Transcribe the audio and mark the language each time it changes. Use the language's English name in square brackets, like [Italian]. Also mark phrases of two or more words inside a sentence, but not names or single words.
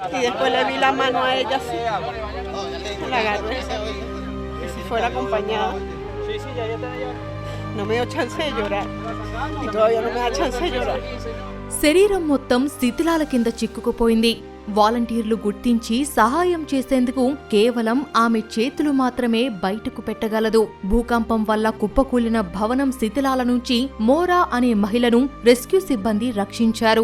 [Spanish] Y después le vi la mano a ella así, la agarré, y si fuera acompañada. No me dio chance de llorar, y todavía no me da chance de llorar. [Telugu] శరీరం మొత్తం శిథిలాల కింద చిక్కుకుపోయింది. వాలంటీర్లు గుర్తించి సహాయం చేసేందుకు కేవలం ఆమె చేతులు మాత్రమే బయటకు పెట్టగలదు. భూకంపం వల్ల కుప్పకూలిన భవనం శిథిలాల నుంచి మోరా అనే మహిళను రెస్క్యూ సిబ్బంది రక్షించారు.